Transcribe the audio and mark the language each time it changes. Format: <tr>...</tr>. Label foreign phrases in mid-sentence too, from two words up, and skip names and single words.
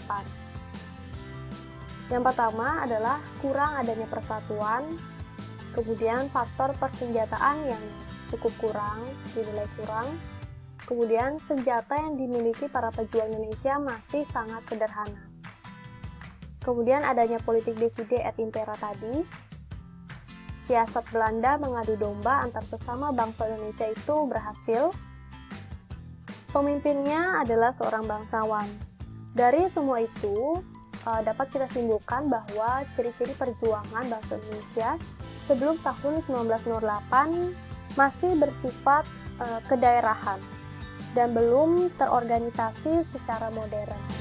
<id>Yang pertama adalah kurang adanya persatuan, kemudian faktor persenjataan yang cukup kurang, dinilai kurang, kemudian senjata yang dimiliki para pejuang Indonesia masih sangat sederhana. Kemudian adanya politik</id> <la>divide et impera</la> <id>tadi, siasat Belanda mengadu domba antar sesama bangsa Indonesia itu berhasil. Pemimpinnya adalah seorang bangsawan. Dari semua itu, dapat kita simpulkan bahwa ciri-ciri perjuangan bangsa Indonesia sebelum tahun 1908 masih bersifat kedaerahan dan belum terorganisasi secara modern.</id>